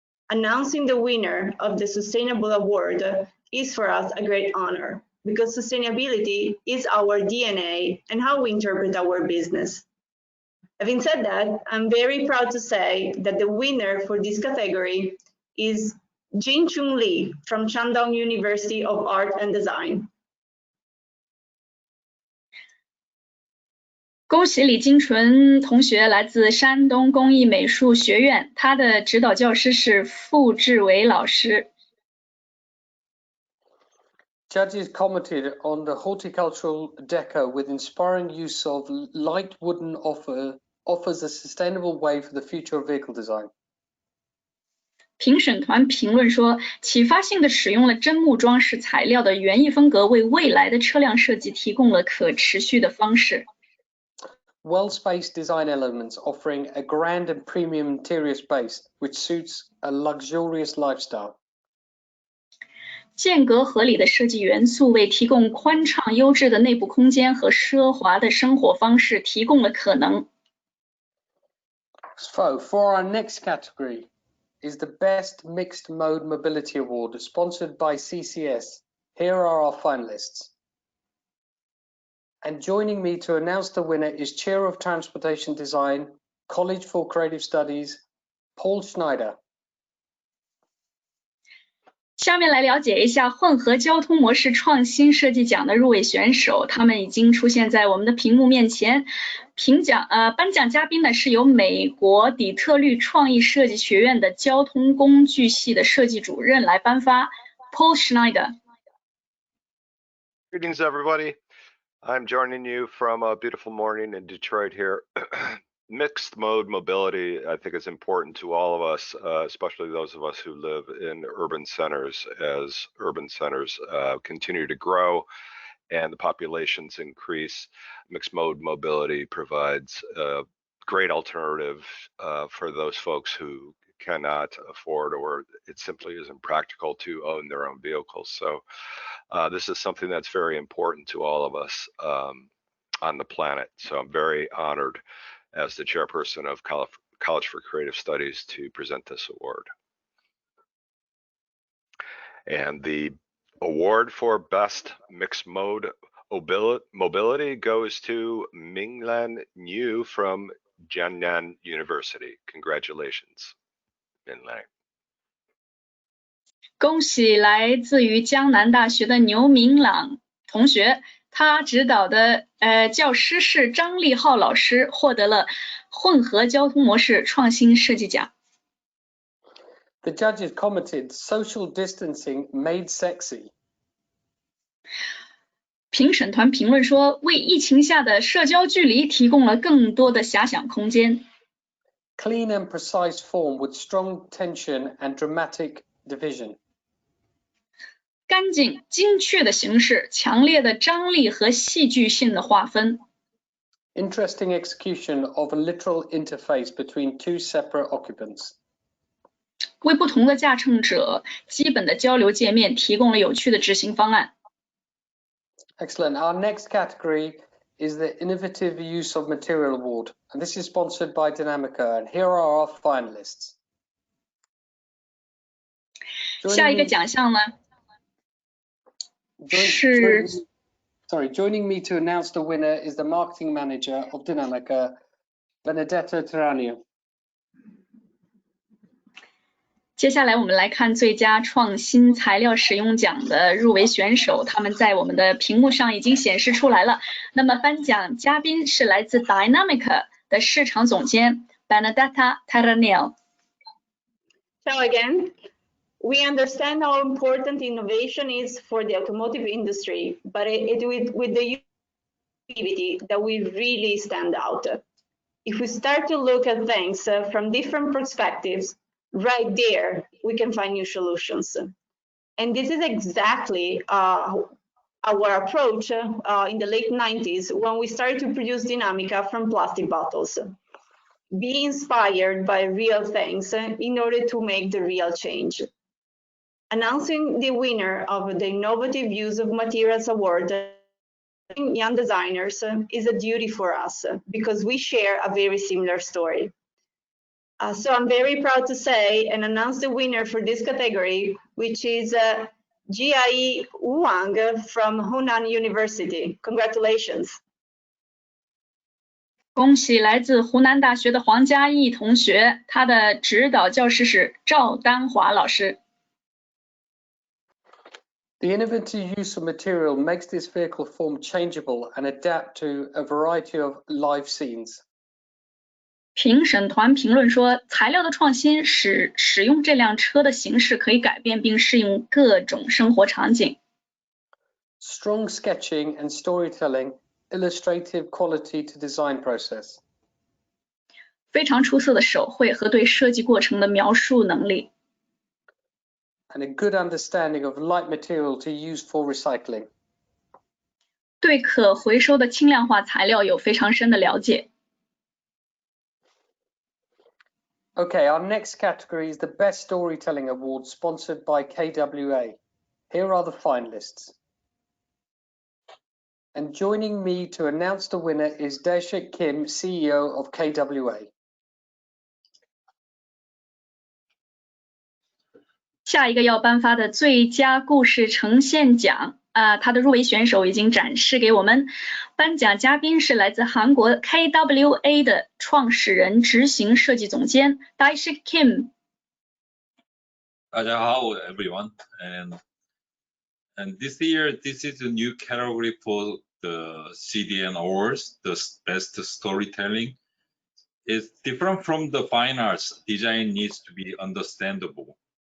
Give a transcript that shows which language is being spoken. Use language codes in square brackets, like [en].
[en] Announcing the winner of the Sustainable Award is for us a great honor, because sustainability is our DNA and how we interpret our business. Having said that, I'm very proud to say that the winner for this category is Jin-Chung Lee from Shandong University of Art and Design. [zh] 恭喜李金纯同学，来自山东工艺美术学院，他的指导教师是傅志伟老师。 [en] Judges commented on the horticultural deco with inspiring use of light wooden offers a sustainable way for the future of vehicle design. [zh] 评审团评论说，启发性的使用了真木装饰材料的园艺风格，为未来的车辆设计提供了可持续的方式。 [en] Well-spaced design elements offering a grand and premium interior space, which suits a luxurious lifestyle. [zh] 间隔合理的设计元素为提供宽敞优质的内部空间和奢华的生活方式提供了可能。 [en] So, for our next category is the Best Mixed Mode Mobility Award, sponsored by CCS. Here are our finalists. And joining me to announce the winner is Chair of Transportation Design, College for Creative Studies, Paul Schneider. [zh] 下面来了解一下混合交通模式创新设计奖的入围选手，他们已经出现在我们的屏幕面前。颁奖嘉宾呢是由美国底特律创意设计学院的交通工具系的设计主任来颁发 Paul Schneider. [en] Greetings, everybody. I'm joining you from a beautiful morning in Detroit here. Mixed mode mobility, I think, is important to all of us, especially those of us who live in urban centers. As urban centers continue to grow and the populations increase, mixed mode mobility provides a great alternative for those folks who cannot afford, or it simply isn't practical to own their own vehicles. So this is something that's very important to all of us on the planet. So I'm very honored as the chairperson of College for Creative Studies to present this award. And the award for Best Mixed Mode Mobility goes to Minglan Niu from Jiangnan University. Congratulations, Minglan. [zh] 恭喜来自于江南大学的牛明朗同学，他指导的教师是张立浩老师，获得了混合交通模式创新设计奖。 [en] The judges commented, social distancing made sexy. [zh] 评审团评论说，为疫情下的社交距离提供了更多的遐想空间。 [en] Clean and precise form with strong tension and dramatic division. [zh] 干净精确的形式，强烈的张力和戏剧性的划分。 [en] Interesting execution of a literal interface between two separate occupants. [zh] 为不同的驾乘者基本的交流界面提供了有趣的执行方案。 [en] Excellent. Our next category is the Innovative Use of Material Award, and this is sponsored by Dinamica, and here are our finalists. [zh] 下一个奖项呢是 [en] Joining me to announce the winner is the marketing manager of Dinamica, Benedetta Terranio. [zh] 接下来我们来看最佳创新材料使用奖的入围选手，他们在我们的屏幕上已经显示出来了。那么颁奖嘉宾是来自 Dinamica 的市场总监 Benedetta Terranio. [en] Ciao again. We understand how important innovation is for the automotive industry, but with the activity that we really stand out. If we start to look at things from different perspectives, Right there, we can find new solutions. And this is exactly our approach in the late 90s when we started to produce Dinamica from plastic bottles. Be inspired by real things in order to make the real change. Announcing the winner of the Innovative Use of Materials Award, Young Designers, is a duty for us because we share a very similar story. So I'm very proud to say and announce the winner for this category, which is Jiai Wang from Hunan University. Congratulations. [zh] 恭喜来自湖南大学的黄嘉毅同学，他的指导教师是赵丹华老师。 [en] The innovative use of material makes this vehicle form changeable and adapt to a variety of life scenes. [zh] 评审团评论说，材料的创新使使用这辆车的形式可以改变并适应各种生活场景。 [en] Strong sketching and storytelling, illustrative quality to design process. [zh] 非常出色的手绘和对设计过程的描述能力。 [en] And a good understanding of light material to use for recycling. [zh] 对可回收的轻量化材料有非常深的了解。 [en] Okay, our next category is the Best Storytelling Award sponsored by KWA. Here are the finalists. And joining me to announce the winner is Daeshik Kim, CEO of KWA. [zh] 下一个要颁发的最佳故事呈现奖，它的入围选手已经展示给我们。颁奖嘉宾是来自韩国 KWA 的创始人、执行设计总监 Daeshik Kim。大家好 [en] everyone, and this year this is a new category for the CDN Awards, the best storytelling. It's different from the fine arts. Design needs to be understandable.